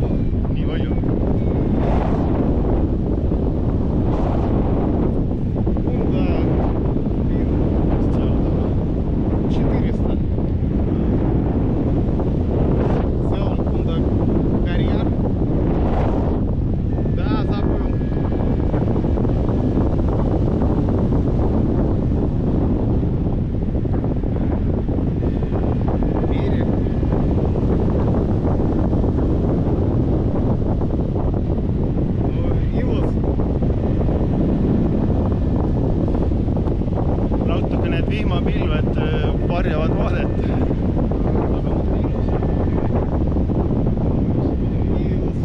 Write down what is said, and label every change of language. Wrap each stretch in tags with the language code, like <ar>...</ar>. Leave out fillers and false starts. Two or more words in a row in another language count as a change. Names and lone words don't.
<et>Nii palju. Unda 400. See on Unda karjäär.</et> <ru>Да, забыл. Берег.</ru> <et>Ilus. Natuke need vihmapilved varjavad vaadet. Aga muidu ilus. Ilus.</et>